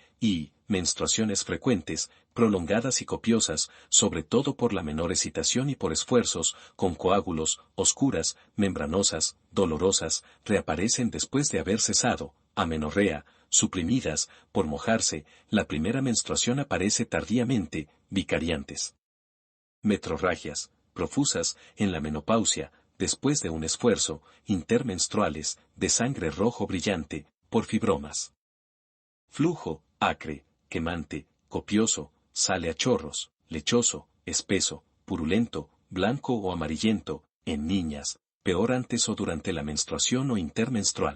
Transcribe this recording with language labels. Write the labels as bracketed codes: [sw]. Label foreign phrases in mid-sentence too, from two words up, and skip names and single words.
[es] Y, menstruaciones frecuentes, prolongadas y copiosas, sobre todo por la menor excitación y por esfuerzos, con coágulos, oscuras, membranosas, dolorosas, reaparecen después de haber cesado, amenorrea, suprimidas, por mojarse, la primera menstruación aparece tardíamente, vicariantes. Metrorragias, profusas, en la menopausia, después de un esfuerzo, intermenstruales, de sangre rojo brillante, por fibromas. Flujo, acre, quemante, copioso, sale a chorros, lechoso, espeso, purulento, blanco o amarillento, en niñas, peor antes o durante la menstruación o intermenstrual.